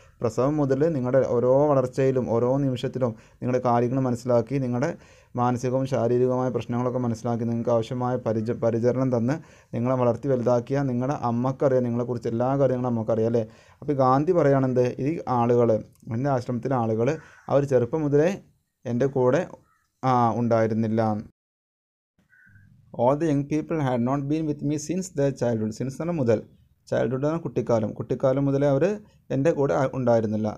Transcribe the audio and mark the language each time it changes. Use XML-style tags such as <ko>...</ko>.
<ml>പ്രസവം മുതൽ നിങ്ങളുടെ ഓരോ വളർച്ചയിലും ഓരോ നിമിഷത്തിലും നിങ്ങളുടെ കാര്യങ്ങൾ മനസ്സിലാക്കി, നിങ്ങളുടെ മാനസികവും ശാരീരികവുമായ പ്രശ്നങ്ങളൊക്കെ മനസ്സിലാക്കി, നിങ്ങൾക്ക് ആവശ്യമായ പരിചരണം തന്ന് നിങ്ങളെ വളർത്തി വലുതാക്കിയ നിങ്ങളുടെ അമ്മക്കറിയാം നിങ്ങളെക്കുറിച്ച് എല്ലാ കാര്യങ്ങളും അമ്മക്കറിയാം അല്ലേ? അപ്പോൾ ഗാന്ധി പറയുകയാണെന്ത്? ഈ ആളുകൾ, എൻ്റെ ആശ്രമത്തിലെ ആളുകൾ, അവർ ചെറുപ്പം മുതലേ എൻ്റെ കൂടെ ഉണ്ടായിരുന്നില്ല.</ml> <en>All the young people had not been with me since their childhood.</en> <ml>Since എന്ന് മുതൽ, ചൈൽഡ്ഹുഡ് ആണ് കുട്ടിക്കാലം മുതലേ അവർ എൻ്റെ കൂടെ ഉണ്ടായിരുന്നില്ല.</ml>